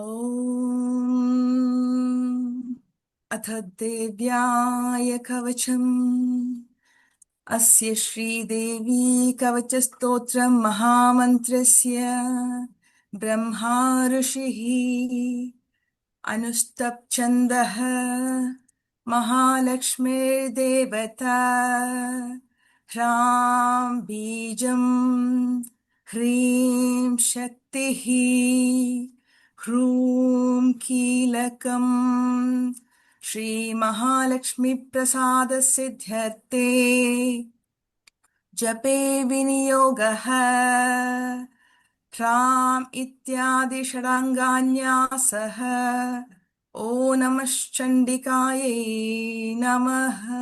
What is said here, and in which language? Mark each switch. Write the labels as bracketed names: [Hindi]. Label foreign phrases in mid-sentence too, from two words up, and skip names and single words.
[Sanskrit] അഥ ദേവ്യായ കവചം അസ്യ ശ്രീദേവി കവചസ്തോത്രം മഹാമന്ത്രസ്യ ബ്രഹ്മാ ഋഷിഃ അനുസ്തപ്ഛന്ദഃ महालक्ष्मीर्देवता ह्रां बीजं ह्रीं शक्तिः ह्रूं कीलकं श्रीमहालक्ष्मीप्रसादसिद्ध्यर्थे जपे विनियोगः ह्राम् इत्यादि षडाङ्गान्यासः ॐ नमः चण्डिकायै नमः।